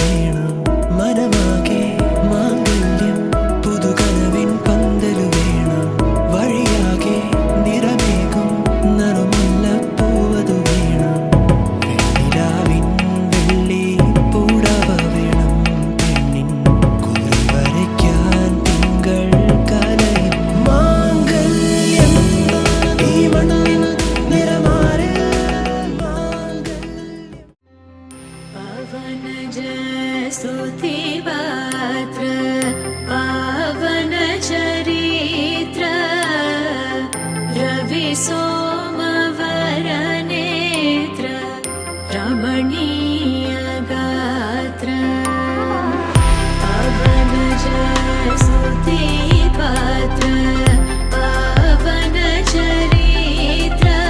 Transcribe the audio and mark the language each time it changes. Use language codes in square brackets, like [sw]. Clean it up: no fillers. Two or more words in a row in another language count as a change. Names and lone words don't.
[ml] വേണം മനമാകെ മാംഗല്യം പുതുകനവിൻ പന്തലു വേണം വഴിയാകെ നിറമേകും നറുമുല്ലപ്പൂവതു വേണം വെണ്ണിലാവിൻ വെള്ളി പൂടവ വേണം പെണ്ണിൻ കുറി വരയ്ക്കാൻ തിങ്കൾ കലയും മാംഗല്യം ഈ മണ്ണിൻ നിറമാറിൽ മാംഗല്യം [sa] पवन स्तुति पात्र पावन चरित्र रवि सोमवर नेत्र रमणीय गात्र पवन स्तुति पात्र पावन चरित्र